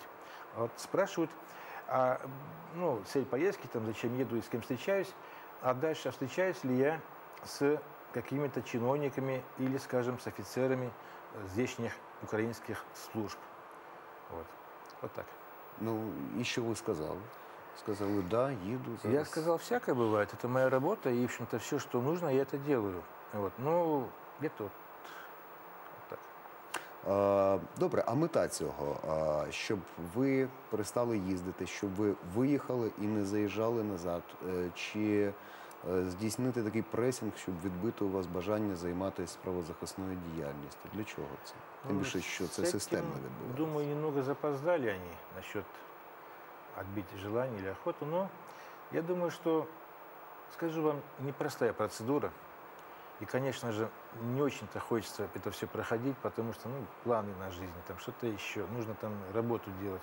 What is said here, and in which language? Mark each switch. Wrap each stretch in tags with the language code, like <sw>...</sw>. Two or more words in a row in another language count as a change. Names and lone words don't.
<ru>Вот спрашивают, цель поездки, там, зачем еду и с кем встречаюсь, а дальше встречаюсь ли я с какими-то чиновниками или, скажем, с офицерами здешних украинских служб. Вот так.</ru> <uk>Ну, і що ви сказали? Сказали, да, їду зараз.</uk> <ru>Я сказал, всякое бывает, это моя работа, и, в общем-то, все, что нужно, я это делаю. Вот. Ну, где-то вот так.</ru> <uk>Добре, а мета цього? Щоб ви перестали їздити, щоб ви виїхали і не заїжджали назад? Чи здійснити такий пресинг, щоб відбити у вас бажання займатися правозахисною діяльністю? Для чого це? Тим більше, що це системно відбувається.</uk> <ru>Думаю, немного запоздали они насчет отбить желание или охоту, но я думаю, что, скажу вам, непростая процедура. И, конечно же, не очень-то хочется это все проходить, потому что, планы на жизнь, там что-то еще, нужно там работу делать.</ru>